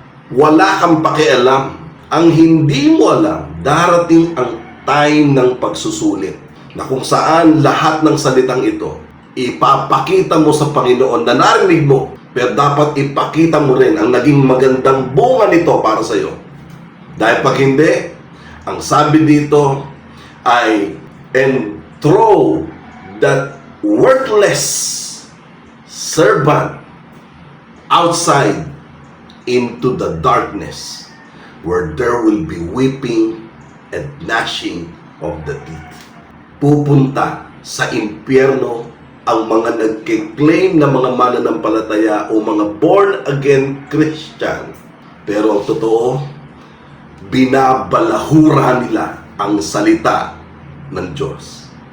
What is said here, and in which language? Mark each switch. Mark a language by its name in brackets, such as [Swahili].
[Filipino] Wala kang pakialam. Ang hindi mo alam, darating ang time ng pagsusulit, na kung saan lahat ng salitang ito, ipapakita mo sa Panginoon na narinig mo, pero dapat ipakita mo rin ang naging magandang bunga nito para sa iyo. Dahil pag hindi, ang sabi dito ay, [English] and throw that worthless servant outside into the darkness, where there will be weeping and gnashing of the teeth. [Filipino] Pupunta sa impyerno ang mga nagkiklaim na mga mananampalataya o mga born-again Christian. Pero ang totoo, binabalahura nila ang salita ng Diyos.